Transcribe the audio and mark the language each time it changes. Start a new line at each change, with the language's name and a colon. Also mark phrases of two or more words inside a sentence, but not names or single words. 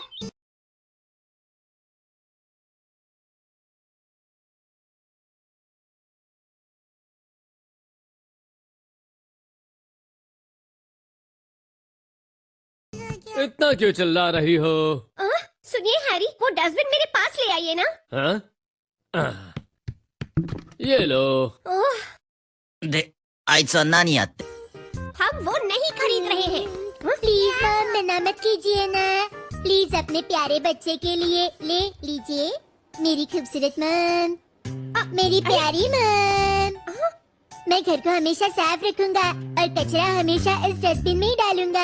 Hindi: इतना क्यों चिल्ला रही हो? सुनिए हैरी, वो डस्टबिन मेरे पास ले आइए ना। हाँ? ये लो।
Japanese: で、あいつは何やって。
Hindi: हम वो नहीं खरीद रहे हैं।
English: please ma'am,
Hindi: मना मत कीजिए ना। प्लीज अपने प्यारे बच्चे के लिए ले लीजिए। मेरी खूबसूरत मैम, मेरी प्यारी मैम। मैं घर को हमेशा साफ रखूंगा और कचरा हमेशा इस डस्टबिन में ही डालूंगा।